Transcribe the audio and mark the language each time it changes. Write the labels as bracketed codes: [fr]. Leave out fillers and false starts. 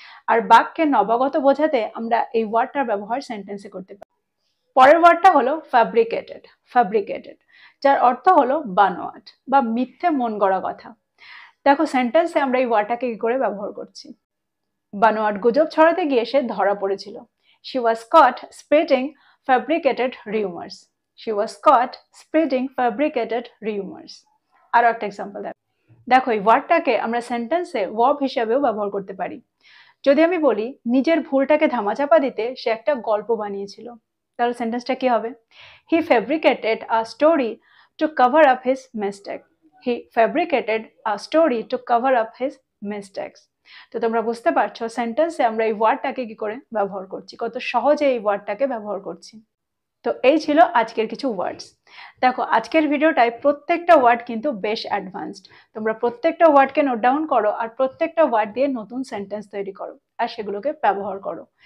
[bn] আর বাক্যে নবাগত বোঝাতে আমরা এই ওয়ার্ডটার ব্যবহার সেন্টেন্সে করতে পারি। পরের ওয়ার্ডটা হলো ফ্যাব্রিকেটেড। ফ্যাব্রিকেটেড, যার অর্থ হলো বানোয়াট বা মিথ্যে মন গড়া কথা। দেখো, সেন্টেন্সে আমরা এই ওয়ার্ডটাকে কি করে ব্যবহার করছি। বানোয়াট গুজব ছড়াতে গিয়ে সে ধরা পড়েছিল। [en] She was caught spreading fabricated rumors. She was caught spreading fabricated rumors. [bn] আরো একটা এক্সাম্পল দেখো, এই ওয়ার্ডটাকে আমরা সেন্টেন্সে ভার্ব হিসেবেও ব্যবহার করতে পারি। যদি আমি বলি নিজের ভুলটাকে ধামাচাপা দিতে সে একটা গল্প বানিয়েছিল, তাহলে সেন্টেন্সটা কি হবে? [en] He fabricated a story to cover up his mistake. He fabricated a story to cover up his mistakes. [bn] তো তোমরা বুঝতে পারছো সেন্টেন্সে আমরা এই ওয়ার্ডটাকে কি করে ব্যবহার করছি, কত সহজে এই ওয়ার্ডটাকে ব্যবহার করছি। তো এই ছিল আজকের কিছু ওয়ার্ডস। দেখো, আজকের ভিডিওটায় প্রত্যেকটা ওয়ার্ড কিন্তু বেশ অ্যাডভান্সড। তোমরা প্রত্যেকটা ওয়ার্ডকে নোট ডাউন করো আর প্রত্যেকটা ওয়ার্ড দিয়ে নতুন সেন্টেন্স তৈরি করো আর সেগুলোকে ব্যবহার করো।